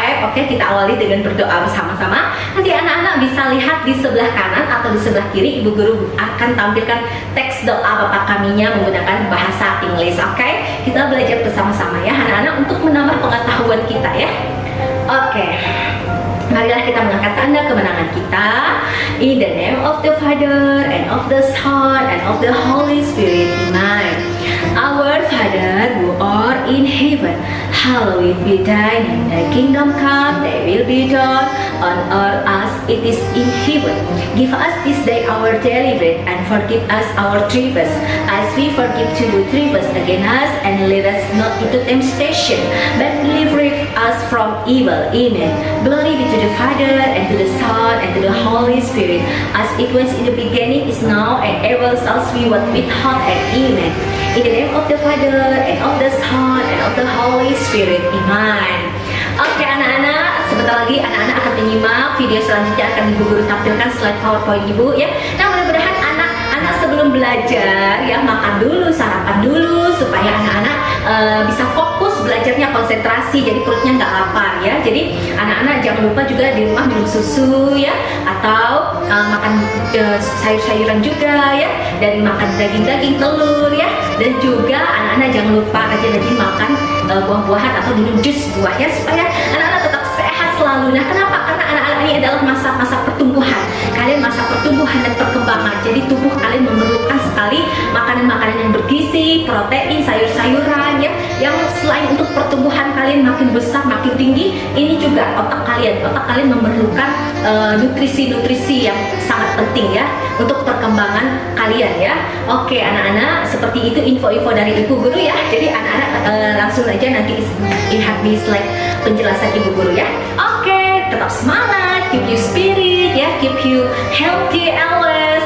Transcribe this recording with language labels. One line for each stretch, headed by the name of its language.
Indonesian: Oke, kita awali dengan berdoa bersama-sama. Nanti anak-anak bisa lihat di sebelah kanan atau di sebelah kiri, Ibu Guru akan tampilkan teks doa Bapak kaminya menggunakan bahasa Inggris. Oke, kita belajar bersama-sama ya anak-anak untuk menambah pengetahuan kita ya. Oke. Marilah kita mengangkat tanda kemenangan kita.
English: In the name of the Father, and of the Son, and of the Holy Spirit. Amen. Our Father who art in heaven, hallowed be thy name. Thy kingdom come, thy will be done on earth as it is in heaven. Give us this day our daily bread, and forgive us our trespasses, as we forgive to who trespass against us, and lead us not into temptation, but deliver us from evil. Amen. Glory be to the Father, and to the Son, and to the Holy Spirit, as it was in the beginning, is now, and ever shall be, what without and amen. In the name of the Father, and of the Son, and of the Holy Spirit. Amen.
Indonesian: Oke anak-anak, sebentar lagi anak-anak akan menyimak video selanjutnya, akan Ibu Guru tampilkan slide PowerPoint Ibu ya. Nah, mudah-mudahan anak-anak sebelum belajar ya, makan dulu, sarapan dulu, supaya anak-anak bisa fokus belajarnya, konsentrasi, jadi perutnya nggak lapar ya. Jadi anak-anak jangan lupa juga di rumah minum susu ya, atau makan sayur-sayuran juga ya, dan makan daging-daging, telur ya, dan juga anak-anak jangan lupa rajin-rajin makan buah-buahan atau minum jus buah ya, supaya anak-anak tetap sehat selalu. Nah, kenapa? Karena anak-anak ini adalah masa-masa pertumbuhan. Kalian masa pertumbuhan dan perkembangan. Jadi tubuh kalian memerlukan sekali makanan-makanan yang bergizi, protein, sayur-sayuran ya, yang selain untuk pertumbuhan kalian makin besar, makin tinggi, ini juga otak kalian memerlukan nutrisi-nutrisi yang sangat penting ya untuk perkembangan kalian ya. Oke anak-anak, seperti itu info-info dari Ibu Guru ya. Jadi anak-anak langsung aja nanti lihat di slide penjelasan Ibu Guru ya. Oke, tetap semangat,
English: keep you spirit ya, keep you healthy always.